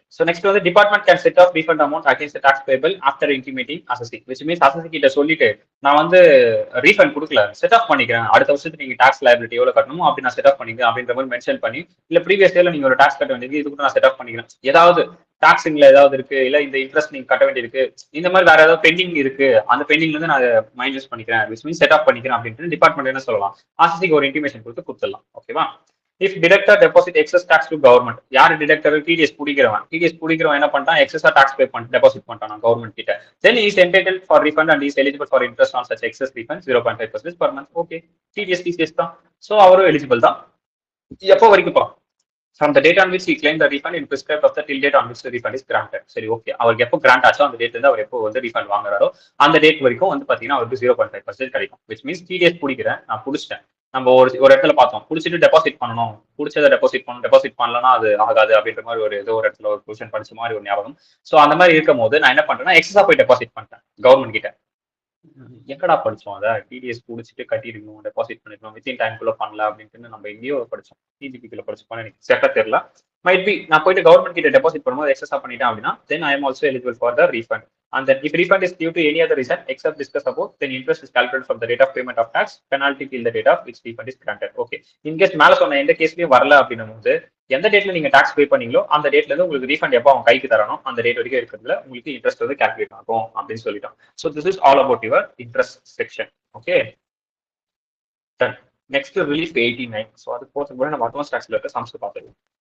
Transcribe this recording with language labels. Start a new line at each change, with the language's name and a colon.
English: So next
Tamil: வந்து
English: department can set off refund amount against the tax payable after intimating assessee, which means
Tamil: assessee கிட்ட சொல்லிட்டு நான் வந்து refund கொடுக்கல, set of பண்ணிக்கிறேன், அடுத்த வருஷத்துக்கு நீங்க டாக்ஸ் லைபிலிட்டி எவ்வளவு கட்டணுமோ அப்படி நான் செட் ஆஃப் பண்ணிக்கிறேன் அப்படின்ற மாதிரி மென்ஷன் பண்ணி, இல்ல ப்ரீவியஸ் இயர்ல நீங்க ஒரு டாக்ஸ் கட்ட வேண்டியது, இது கூட நான் செட் ஆஃப் பண்ணிக்கிறேன், ஏதாவது டாக்ஸிங்ல ஏதாவது இருக்கு, இல்ல இந்த இன்ட்ரெஸ்ட் நீங்க கட்ட வேண்டியிருக்கு, இந்த மாதிரி வேற ஏதாவது பெண்டிங் இருக்கு, அந்த பெண்டிங்ல இருந்து நான் மைனஸ் பண்ணிக்கிறேன், விச் மீன்ஸ் செட் ஆஃப் பண்ணிக்கிறேன் அப்படின்ட்டு டிபார்ட்மெண்ட் என்ன சொல்லலாம், assessee ஒரு இன்டிமேஷன் கொடுத்துடலாம். ஓகேவா?
English: If director deposit excess tax to government,
Tamil: யார் டிடெக்டர்? டிடிஎஸ் பிடிக்கிறவன் என்ன பண்ணிட்டான், எக்ஸஸா டாக்ஸ் பே பண்ணி டெபாசிட் பண்ணிட்டான் கவர்மெண்ட் கிட்ட.
English: then he is entitled for refund and he is eligible for interest on such excess refund 0.5% per month.
Tamil: Okay, TDS TCS தான், so அவரும் eligible தான். எப்போ வரைக்கும்ப்பா?
English: from the date on which he claimed the refund in prescribed of the till date on which the refund is granted.
Tamil: சரி, okay, அவருக்கு எப்போ grand ஆச்சோ அந்த டேட்ல இருந்து அவர் எப்போ வந்து ரீஃபண்ட் வாங்குறாரோ அந்த டேட் வரைக்கும் வந்து பாத்தீங்கன்னா அவருக்கு 0.5% கிடைக்கும்.
English: which means
Tamil: டிடிஎஸ் பிடிக்கிறேன், நான் பிடிச்சிட்டேன், நம்ம ஒரு இடத்துல பார்த்தோம், பிடிச்சிட்டு டெபாசிட் பண்ணணும், பிடிச்சதை டெபாசிட் பண்ணணும், டெபாசிட் பண்ணலன்னா அது ஆகாது அப்படின்ற மாதிரி ஒரு ஏதோ ஒரு இடத்துல ஒரு பொசிஷன் படிச்ச மாதிரி ஒரு ஞாபகம். ஸோ அந்த மாதிரி இருக்கும் போது நான் என்ன பண்றேன்னா எக்ஸஸா போய் டெபாசிட் பண்ணிட்டேன் கவர்மெண்ட் கிட்ட. எங்கடா படிச்சோம் அதை, டிடிஎஸ் பிடிச்சிட்டு கட்டிருக்கணும், டெபாசிட் பண்ணிருக்கணும், வித்தின் டைம்குள்ள பண்ணல அப்படின்ட்டு நம்ம எங்கேயோ படிச்சோம், டிஜிபிக்குள்ள படிச்சோம், எனக்கு செட்டா தெரியல. மைட் பி நான் போயிட்டு கவர்மெண்ட் கிட்ட டெபாசிட் பண்ணும்போது எக்ஸஸா பண்ணிட்டேன் அப்படின்னா
English: then I am also eligible for the refund. And then if refund is due to any other reason except discussed above, then interest is calculated from the date of payment of tax, penalty till the date of which refund is granted.
Tamil: Okay, in case மேல சொன்ன எந்த கேஸ்லயும் வரல அப்படின்னும் போது எந்த டேட்ல நீங்க tax பே பண்ணீங்களோ அந்த டேட்ல இருந்து உங்களுக்கு ரீஃபண்ட் எப்போ அவன் கைக்கு தரணும் அந்த டேட் வரைக்கும் இருக்கிறதுல உங்களுக்கு இன்ட்ரெஸ்ட் வந்து கால்குலேட் ஆகும் அப்படின்னு சொல்லிட்டோம்.
English: So this is all about your interest section. Okay, done.
Tamil: Next relief 89. So அது போகிறது கூட நம்ம அட்வான்ஸ் டாக்ஸ்ல இருக்க சம்ஸ் பார்த்துருவோம்.